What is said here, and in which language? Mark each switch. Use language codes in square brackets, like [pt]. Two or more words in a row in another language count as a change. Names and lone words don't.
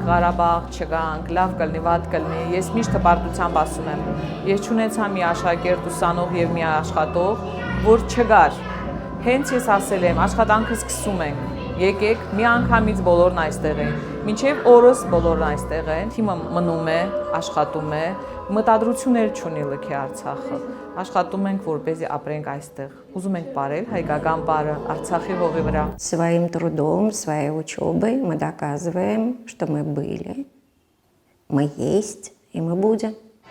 [hy] Ղարաբաղ չգանք, լավ կլինի, վատ կլինի, ես միշտ հպարտությամբ ասում եմ, ես չունեցա մի աշակերտ ուսանող եւ մի աշխատող, որ չգար։ Հենց ես ասել եմ, աշխատանքը սկսում ենք, եկեք մի անգամից բոլորն այստեղ են, մինչև օրս բոլորն այստեղ են, թիմը մնում է, աշխատում է, մտադրություններ չունի լքի Արցախը, աշխատում ենք, որպեսզի ապրենք այստեղ, ուզում ենք ապրել հայկական բարը Արցախի հողի վրա։ [ru] Своим трудом, своей учебой мы доказываем, что мы были, мы есть и мы будем.